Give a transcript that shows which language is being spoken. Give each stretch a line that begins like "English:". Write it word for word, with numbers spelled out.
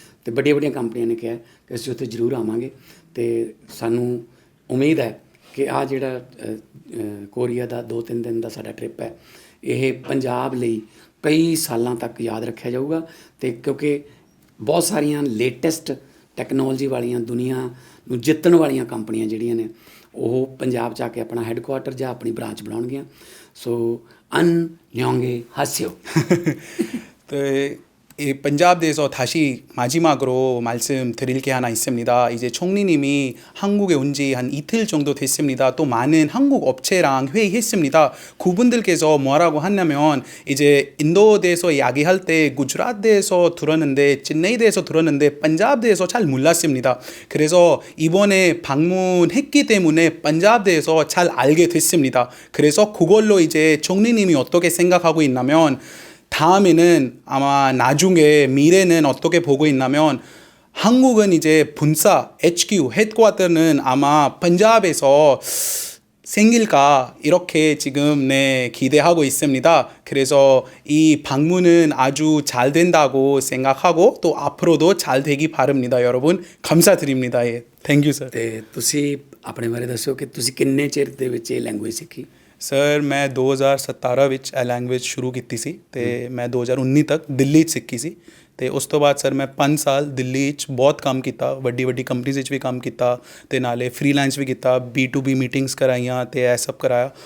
Punjabi: ਤੇ ਵੱਡੀਆਂ ਵੱਡੀਆਂ ਕੰਪਨੀਆਂ ਨੇ ਕਿਹਾ ਕਿ ਅਸੀਂ ਉੱਥੇ ਜ਼ਰੂਰ ਆਵਾਂਗੇ। ਤੇ ਸਾਨੂੰ ਉਮੀਦ ਹੈ ਕਿ ਆ ਜਿਹੜਾ ਅ, ਅ, ਕੋਰੀਆ ਦਾ ਦੋ ਤਿੰਨ ਦਿਨ ਦਾ ਸਾਡਾ ਟ੍ਰਿਪ ਹੈ, ਇਹ ਪੰਜਾਬ ਲਈ ਕਈ ਸਾਲਾਂ ਤੱਕ ਯਾਦ ਰੱਖਿਆ ਜਾਊਗਾ। ਤੇ ਕਿਉਂਕਿ ਬਹੁਤ ਸਾਰੀਆਂ ਲੇਟੈਸਟ ਟੈਕਨੋਲੋਜੀ ਵਾਲੀਆਂ, ਦੁਨੀਆ ਨੂੰ ਜਿੱਤਣ ਵਾਲੀਆਂ ਕੰਪਨੀਆਂ ਜਿਹੜੀਆਂ ਨੇ ਉਹ ਪੰਜਾਬ 'ਚ ਆ ਕੇ ਆਪਣਾ ਹੈੱਡਕੁਆਟਰ ਜਾਂ ਆਪਣੀ branch ਬਣਾਉਣਗੀਆਂ।
Korean: ਸੋ ਅਨ ਲਿਓਂਗੇ ਹਾਸਿਓ। 네, 이 반잡에서 다시 마지막으로 말씀드릴 게 하나 있습니다. 이제 총리님이 한국에 온 지 한 이틀 정도 됐습니다. 또 많은 한국 업체랑 회의했습니다. 그분들께서 뭐라고 하냐면 이제 인도에 대해서 이야기할 때 구주라트에 대해서 들었는데 찐네이에 대해서 들었는데 반잡에 대해서 잘 몰랐습니다. 그래서 이번에 방문했기 때문에 반잡에 대해서 잘 알게 됐습니다. 그래서 그걸로 이제 총리님이 어떻게 생각하고 있냐면 다음에는 아마 나중에 미래는 어떻게 보고 있냐면 한국은 이제 본사 에이치큐 헤드쿼터는 아마 पंजाब에서 생길까 이렇게 지금 네 기대하고 있습니다. 그래서 이 방문은 아주 잘 된다고 생각하고 또 앞으로도 잘 되기 바랍니다. 여러분 감사드립니다. 예.
English: Thank you sir.
Punjabi: ਤੇ ਤੁਸੀਂ ਆਪਣੇ ਬਾਰੇ ਦੱਸੋ ਕਿ ਤੁਸੀਂ ਕਿੰਨੇ ਚਿਰ ਦੇ ਵਿੱਚ ਇਹ ਲੈਂਗੁਏਜ ਸਿੱਖੀ? ਸਰ ਮੈਂ ਦੋ ਹਜ਼ਾਰ ਸਤਾਰਾਂ ਵਿੱਚ ਇਹ ਲੈਂਗੁਏਜ ਸ਼ੁਰੂ ਕੀਤੀ ਸੀ ਤੇ ਮੈਂ ਦੋ ਹਜ਼ਾਰ ਉੱਨੀ ਤੱਕ ਦਿੱਲੀ 'ਚ ਸਿੱਖੀ ਸੀ ਤੇ ਉਸ ਤੋਂ ਬਾਅਦ ਸਰ ਮੈਂ ਪੰਜ ਸਾਲ ਦਿੱਲੀ 'ਚ ਬਹੁਤ ਕੰਮ ਕੀਤਾ, ਵੱਡੀ ਵੱਡੀ ਕੰਪਨੀਜ਼ ਵਿੱਚ ਵੀ ਕੰਮ ਕੀਤਾ ਤੇ ਨਾਲੇ ਫ੍ਰੀਲਾਂਸ ਵੀ ਕੀਤਾ, ਬੀ ਟੂ ਬੀ ਮੀਟਿੰਗਸ ਕਰਾਈਆਂ ਤੇ ਇਹ ਸਭ ਕਰਾਇਆ।